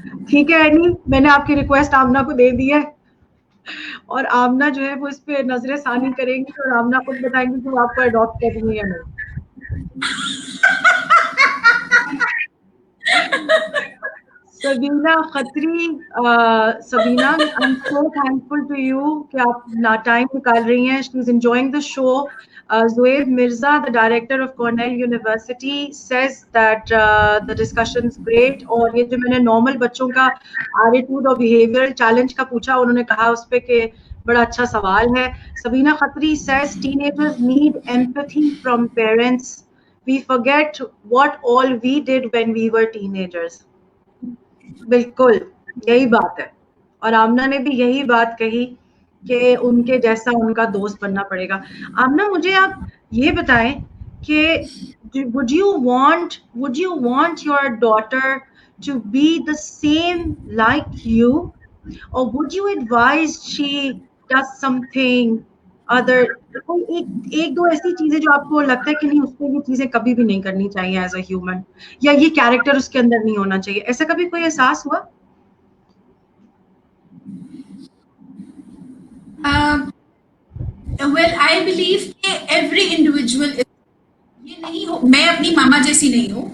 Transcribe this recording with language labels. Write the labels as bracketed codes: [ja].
[hi] ठीक है एनी, मैंने आपकी रिक्वेस्ट आमना को दे दी है और आमना जो है वो इस पे नजरे सानी करेंगी और आमना खुद बताएंगी कि वो आपको अडॉप्ट कर रही है नहीं. Sabina Khatri, Sabina [en] I am so thankful to you [hi] कि आप ना टाइम निकाल रही हैं. [en] She is enjoying the show. Zoeb Mirza, the director of Cornell University, says that the discussion is great. [hi] और ये जो मैंने नॉर्मल बच्चों का एटीट्यूड और बिहेवियरल चैलेंज का पूछा, उन्होंने कहा उस पे कि बड़ा अच्छा सवाल है. [en] Sabina Khatri says teenagers need empathy from parents. We forget what all we did when we were teenagers. [hi] बिल्कुल यही बात है. और आमना ने भी यही बात कही कि उनके जैसा उनका दोस्त बनना पड़ेगा. आमना मुझे आप ये बताएं कि [en] would you want your daughter to be the same like you, or would you advise she does something other? [hi] एक दो ऐसी चीजें जो आपको लगता है कि नहीं उसको ये चीजें कभी भी नहीं करनी चाहिए एज अ ह्यूमन, या ये कैरेक्टर उसके अंदर नहीं होना चाहिए, ऐसा कभी कोई एहसास हुआ? [en] Well, I believe [hi] कि [en] every individual [hi] ये नहीं हो, मैं अपनी मामा जैसी नहीं हूँ.